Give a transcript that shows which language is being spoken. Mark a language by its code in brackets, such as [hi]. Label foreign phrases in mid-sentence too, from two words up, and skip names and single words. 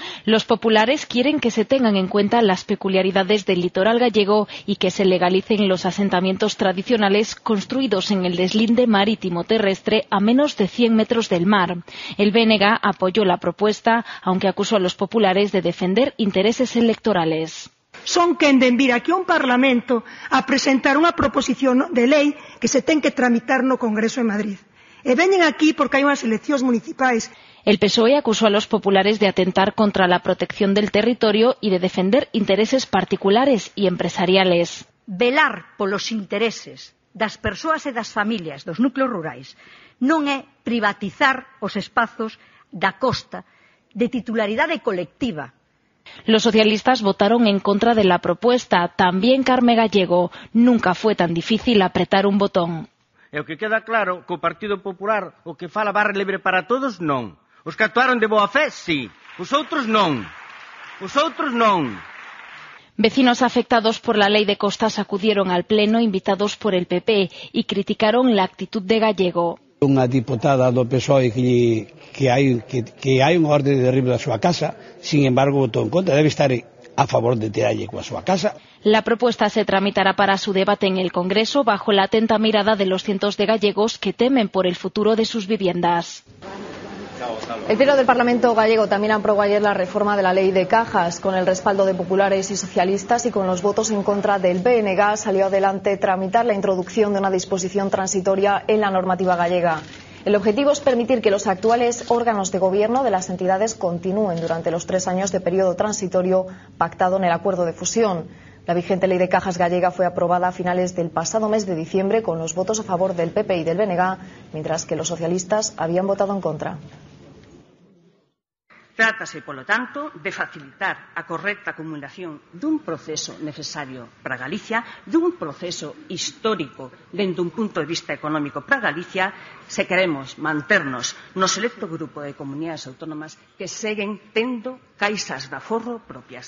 [es] Los populares quieren que se tengan en cuenta las peculiaridades del litoral gallego y que se legalicen los asentamientos tradicionales construidos en el deslinde marítimo terrestre a menos de 100 metros del mar. El BNG apoyó la propuesta, aunque acusó a los populares de defender intereses electorales. [gl] Son quen de vir aquí a un Parlamento a presentar unha proposición de lei que se ten que tramitar no Congreso de Madrid. E veñen aquí porque hai unhas eleccións municipais. [es] El PSOE acusó a los populares de atentar contra la protección del territorio y de defender intereses particulares y empresariales. [gl] Velar polos intereses das persoas e das familias dos núcleos rurais non é privatizar os espazos da costa de titularidade colectiva. [es] Los socialistas votaron en contra de la propuesta. También Carme Gallego. Nunca fue tan difícil apretar un botón. [gl] E o que queda claro que o Partido Popular o que fala barra libre para todos, non. Os que actuaron de boa fe, sí. Os outros non. Os outros non. [es] Vecinos afectados por la ley de costas acudieron al pleno invitados por el PP y criticaron la actitud de Gallego. [gl] Unha diputada do PSOE que hai unha orde de derribo da súa casa, [es] sin embargo [gl] votou en contra, debe estar a favor de tirarlle coa súa casa. [es] La propuesta se tramitará para su debate en el Congreso bajo la atenta mirada de los cientos de gallegos que temen por el futuro de sus viviendas. El Pleno del Parlamento gallego también aprobó ayer la reforma de la ley de cajas. Con el respaldo de populares y socialistas y con los votos en contra del BNG salió adelante tramitar la introducción de una disposición transitoria en la normativa gallega. El objetivo es permitir que los actuales órganos de gobierno de las entidades continúen durante los 3 años de periodo transitorio pactado en el acuerdo de fusión. La vigente ley de cajas gallega fue aprobada a finales del pasado mes de diciembre con los votos a favor del PP y del BNG, mientras que los socialistas habían votado en contra. [gl] Trátase, polo tanto, de facilitar a correcta acumulación dun proceso necesario para Galicia, dun proceso histórico dende un punto de vista económico para Galicia, se queremos manternos no selecto grupo de comunidades autónomas que seguen tendo caixas de aforro propias.